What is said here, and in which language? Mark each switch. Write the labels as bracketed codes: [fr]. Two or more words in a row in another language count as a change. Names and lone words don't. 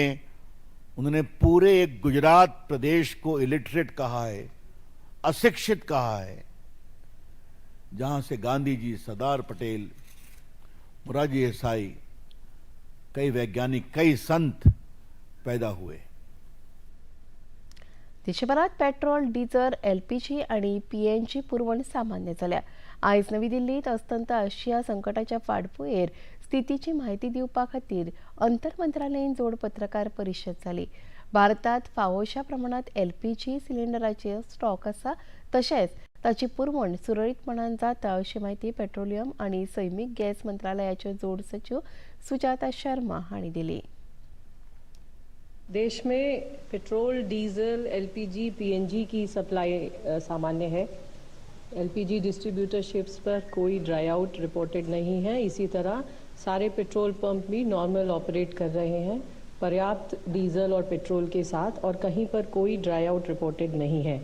[hi] उन्होंने पूरे एक गुजरात प्रदेश को इलिटरेट कहा है, अशिक्षित कहा है, जहां से गांधी जी, सरदार पटेल, मोरारजी देसाई, कई वैज्ञानिक, कई संत पैदा हुए. [kok] देशभरात [en] petrol, diesel, LPG [kok] आणि पीएनजी पुरवण सामान्य झाल्या. आयज नवी दिल्लीत अस्तंत आशिया संकटाच्या फाटभुंयेर स्थितीची माहिती दिवपा खातीर अंतर मंत्रालयीन जोड पत्रकार परिशद जाली. भारतात फावोशा प्रमाणात एलपीजी सिलिंडराचे स्टॉक आसा, तशेंच ताची पुरवण सुरळीतपणान जाता अशी माहिती पेट्रोलियम आणि सैमीक गॅस मंत्रालयाचे जोड सचिव सुजाता शर्मा हांणी दिली. [hi] देश में [en] petrol, diesel, LPG, PNG [hi] की सप्लाई सामान्य है. [en] LPG distributorships [hi] पर कोई [en] dry out reported [hi] नहीं है. इसी तरह सारे पेट्रोल पंप भी [en] normal operate [hi] कर रहे हैं, पर्याप्त डीजल और पेट्रोल के साथ, और कहीं पर कोई [en] dry out reported [hi] नहीं है.